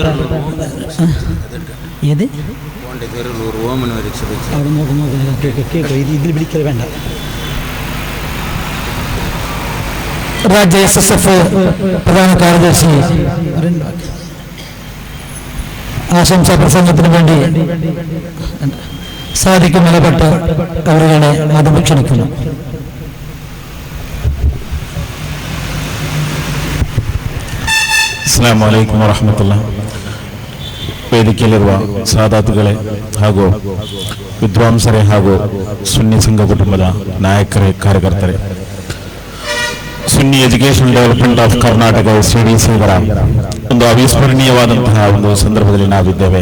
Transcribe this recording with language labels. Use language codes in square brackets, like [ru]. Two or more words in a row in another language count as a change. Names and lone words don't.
[ml] ഏത് ഇതിൽ വിളിക്കൽ വേണ്ട രാജ്യ SSF പ്രധാന കാര്യദർശി ആശംസാ പ്രസംഗത്തിന് വേണ്ടി സാദിഖ് മലപട്ട് അവരുടെ ആദ്യം ക്ഷണിക്കുന്നു. [ar] السلام عليكم ورحمة الله. [kn] ವೇದಿಕೆಯಲ್ಲಿರುವ ಸಾದಾತುಗಳೇ ಹಾಗೂ ವಿದ್ವಾಂಸರೇ ಹಾಗೂ ಸುನ್ನಿ ಸಂಘ ಕುಟುಂಬದ ನಾಯಕರೇ ಕಾರ್ಯಕರ್ತರೇ, ಸುನ್ನಿ ಎಜುಕೇಷನ್ ಡೆವಲಪ್ಮೆಂಟ್ ಆಫ್ ಕರ್ನಾಟಕ SEDC ಇದರ ಒಂದು ಅವಿಸ್ಮರಣೀಯವಾದಂತಹ ಒಂದು ಸಂದರ್ಭದಲ್ಲಿ ನಾವಿದ್ದೇವೆ.